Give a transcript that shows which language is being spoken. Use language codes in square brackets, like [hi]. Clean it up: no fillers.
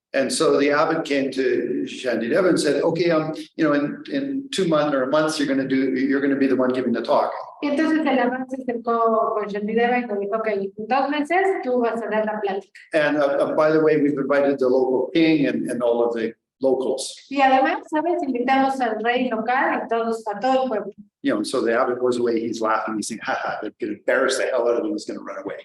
[en] And so the abbot came to Shantideva and said, okay, in 2 months or a month, you're going to be the one giving the talk. [es] Y entonces el abad se acercó con Shantideva y le dijo, ok, en 2 meses tú vas a dar la plática. [en] And by the way, we've invited the local king and all of the locals. [es] Y además, ¿sabes? Invitamos al rey local y a todo el pueblo. [en] So the abbot goes away, he's laughing, he's saying, haha, they're going to embarrass the hell out of him, he's going to run away.